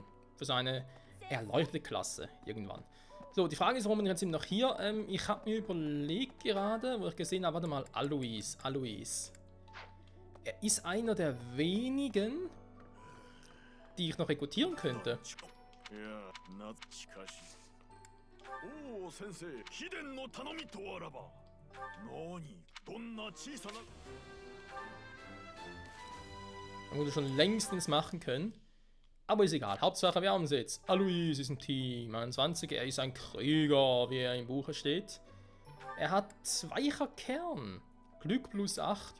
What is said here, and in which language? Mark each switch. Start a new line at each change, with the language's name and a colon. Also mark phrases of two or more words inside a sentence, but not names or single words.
German: Für seine erleuchtete Klasse irgendwann. So, die Frage ist, warum wir jetzt noch hier. Ich habe mir überlegt gerade, wo ich gesehen habe, warte mal, Alois. Er ist einer der wenigen, die ich noch rekrutieren könnte. Ja,
Japanese: おお、先生、秘伝の頼みとあらば. 何、どんな小さな.
German: Man würde schon längstens machen können. Aber ist egal. Hauptsache, wir haben es jetzt. Alois ist ein Team. 21, er ist ein Krieger, wie er im Buche steht. Er hat 2er Kern. Glück plus 8.